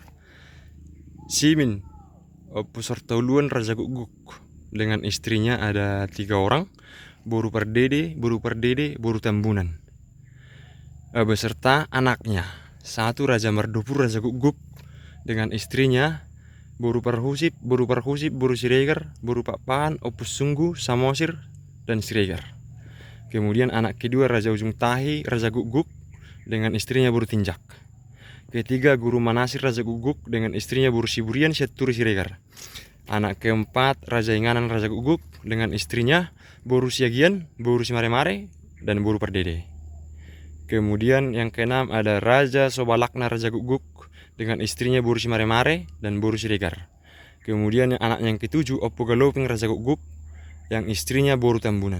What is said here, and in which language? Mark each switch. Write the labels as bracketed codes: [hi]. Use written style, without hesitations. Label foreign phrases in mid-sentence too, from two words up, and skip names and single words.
[id] Simin Opu Sortauluan Raja Guguk dengan istrinya ada 3 orang, Boru Pardede, Boru Tambunan, beserta anaknya. Satu Raja Mardopur Raja Guguk dengan istrinya Boru Parhusip, Boru Siregar, Boru Papan, Opus Sunggu, Samosir, dan Siregar. Kemudian anak kedua Raja Ujung Tahi, Raja Guguk dengan istrinya Boru Tinjak. Ketiga Guru Manasir Raja Guguk dengan istrinya Boru Siburian, Syaturi Siregar. Anak keempat Raja Inganan Raja Guguk dengan istrinya Boru Siagian, Boru Simare-mare, dan Boru Pardede. Kemudian yang keenam ada Raja Sobalakna Raja Guguk dengan istrinya Boru Simare-mare dan Boru Siregar. Kemudian anak yang ketujuh Oppo Galoping Raja Guguk yang istrinya Boru Tambunan.